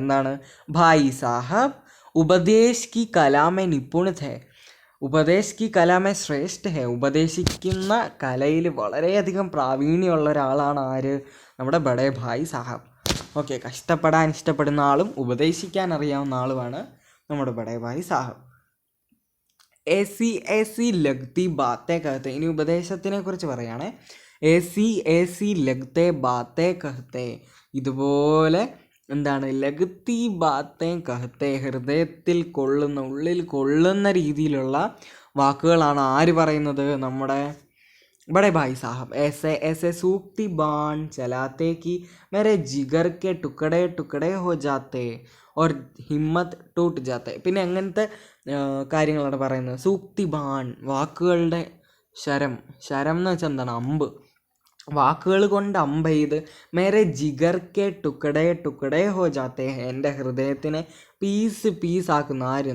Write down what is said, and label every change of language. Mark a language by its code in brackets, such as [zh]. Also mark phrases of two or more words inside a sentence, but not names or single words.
[hi] എന്താണ്? भाई साहब उपदेश की कलामें निपुणता है. उपदेश की कलामें श्रेष्ठ है. [ml] ഉപദേശിക്കുന്ന കലയിൽ വളരെയധികം പ്രാവീണ്യമുള്ള ഒരാളാണ് ആര്? നമ്മുടെ ബഡേ ഭായ് സാഹബ്. ഓക്കെ, കഷ്ടപ്പെടാൻ ഇഷ്ടപ്പെടുന്ന ആളും ഉപദേശിക്കാൻ അറിയാവുന്ന ആളുമാണ് നമ്മുടെ ബഡേ ഭായ് സാഹബ്. [hi] ऐसी लगती बातें कहते. [ml] ഇനി ഉപദേശത്തിനെ കുറിച്ച് പറയുകയാണെ. [hi] ऐसी लगते बातें कहते. [ml] ഇതുപോലെ എന്താണ്? [hi] लगती बातें कहते, [ml] ഹൃദയത്തിൽ കൊള്ളുന്ന, ഉള്ളിൽ കൊള്ളുന്ന രീതിയിലുള്ള വാക്കുകളാണ് ആര് പറയുന്നത്? [hi] നമ്മുടെ बड़े भाई साहब. ऐसे ऐसे सूखती बाण चलाते कि मेरे जिगर के टुकड़े टुकड़े हो जाते और हिम्मत टूट जाते. [ml] പിന്നെ അങ്ങനത്തെ കാര്യങ്ങളാണ് പറയുന്നത്. [hi] सूक्ति बाण, [ml] വാക്കുകളുടെ ശരം. ശരം എന്ന് വെച്ചാൽ എന്താണ്? അമ്പ്. വാക്കുകൾ കൊണ്ട് അമ്പ് ചെയ്ത് [hi] मेरे जिगर के टुकड़े टुकड़े हो जाते. [ml] എൻ്റെ ഹൃദയത്തിനെ പീസാക്കുന്ന ആര്?